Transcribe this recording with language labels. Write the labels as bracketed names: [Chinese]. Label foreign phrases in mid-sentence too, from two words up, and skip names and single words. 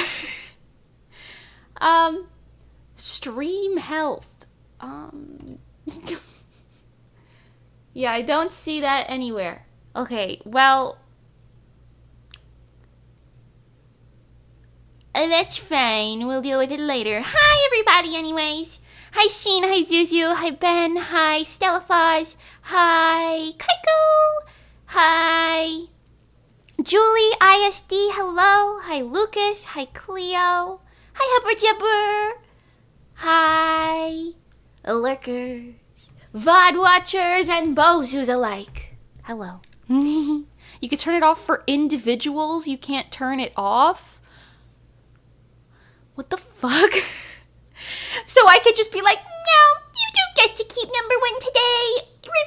[English] Stream health. Yeah, I don't see that anywhere. Okay, well. That's fine. We'll deal with it later. Hi, everybody, anyways. Hi, Sheen. Hi, Zuzu. Hi, Ben. Hi, Stellafaz. Hi, Kaiko. Hi, Julie ISD. Hello. Hi, Lucas. Hi, Cleo. Hi, Hubber Jubber. Hi, Lurkers, VOD watchers, and Bozus alike. Hello. You can turn it off for individuals. You can't turn it off. What the fuck? So I could just be like, no, you don't get to keep #1 today.